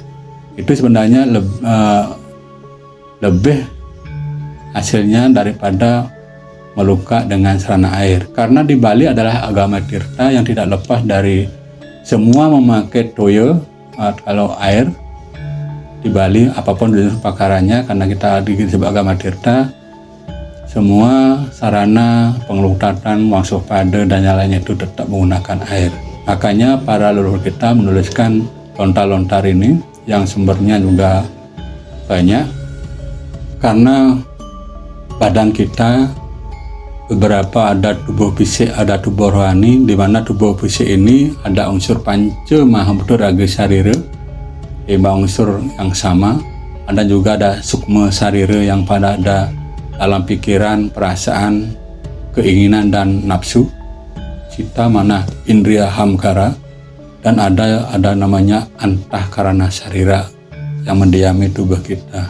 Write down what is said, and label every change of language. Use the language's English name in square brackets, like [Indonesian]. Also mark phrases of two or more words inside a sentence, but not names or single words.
[Indonesian] Itu sebenarnya lebih hasilnya daripada melukat dengan sarana air, karena di Bali adalah agama Tirta yang tidak lepas dari semua memakai toyo. Kalau air di Bali apapun jenis pakarannya, karena kita disebut agama Tirta, semua sarana pengelukatan, wangsuh pada dan yang lainnya itu tetap menggunakan air. Makanya para leluhur kita menuliskan lontar-lontar ini yang sumbernya juga banyak, karena badan kita beberapa ada tubuh fisik, ada tubuh rohani, di mana tubuh fisik ini ada unsur [Sanskrit] panca mahabhuta raga sarira, [Indonesian] 5 unsur yang sama, ada juga ada [Sanskrit] sukma sarira [Indonesian] yang pada ada dalam pikiran, perasaan, keinginan dan nafsu. [Sanskrit] Cita mana indriya hamkara, [Indonesian] dan ada namanya [Sanskrit] antahkarana sarira [Indonesian] yang mendiami tubuh kita.